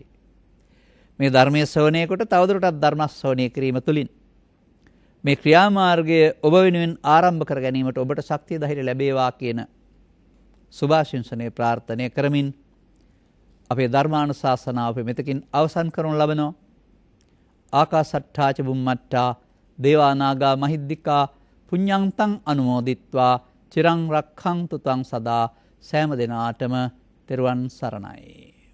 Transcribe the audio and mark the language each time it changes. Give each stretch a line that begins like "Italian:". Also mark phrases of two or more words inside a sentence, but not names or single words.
Sinhala: මේ ධර්මයේ ශ්‍රවණය කොට තවදුරටත් ධර්ම ශ්‍රවණය කිරීම තුළින් මේ ක්‍රියාමාර්ගය ඔබ වෙනුවෙන් ආරම්භ කර ගැනීමට ඔබට ශක්තිය ධෛර්ය ලැබේවා කියන සුභාශිංසනයේ ප්‍රාර්ථනා කරමින් අපේ ධර්මානුශාසනාව අපි මෙතකින් අවසන් කරනු ලබනවා.
Pali: ආකාසට්ඨා ච බුම්මට්ඨා දේවා නාග මහිද්దికා පුඤ්ඤන්තං අනුමෝදිත්වා චිරං රක්ඛන්තු තං සදා
Sinhala: සෑම දිනාටම තෙරුවන් සරණයි.